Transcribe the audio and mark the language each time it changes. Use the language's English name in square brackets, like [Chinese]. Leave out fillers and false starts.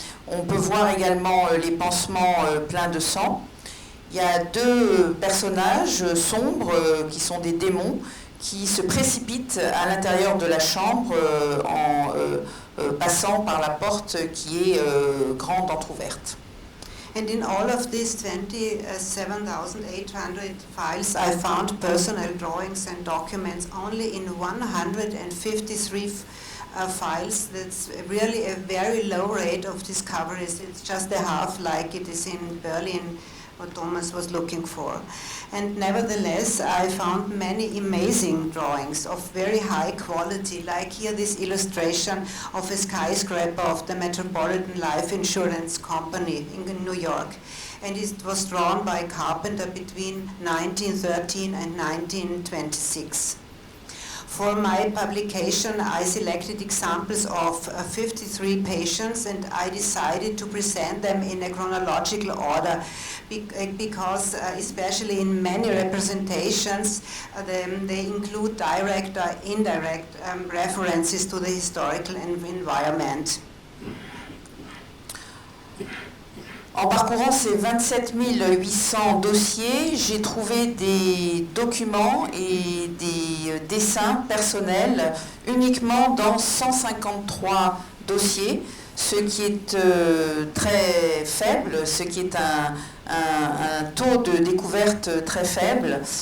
[French] On peut voir également les pansements pleins de sang. Il y a deux personnages sombres qui sont des démons qui se précipitent à l'intérieur de la chambre en passant par la porte qui est grande entrouverte. [English] And in all of these 27,800 files, I found personal drawings and documents only in 153 files. That's really a very low rate of discoveries. It's just a half like it is in Berlin, what Thomas was looking for. And nevertheless, I found many amazing drawings of very high quality, like here this illustration of a skyscraper of the Metropolitan Life Insurance Company in New York. And it was drawn by a carpenter between 1913 and 1926. For my publication, I selected examples of 53 patients and I decided to present them in a chronological order because especially in many representations, they include direct or indirect references to the historical environment. [French] En parcourant ces 27 800 dossiers, j'ai trouvé des documents et des dessins personnels uniquement dans 153 dossiers, ce qui est très faible, ce qui est un taux de découverte très faible.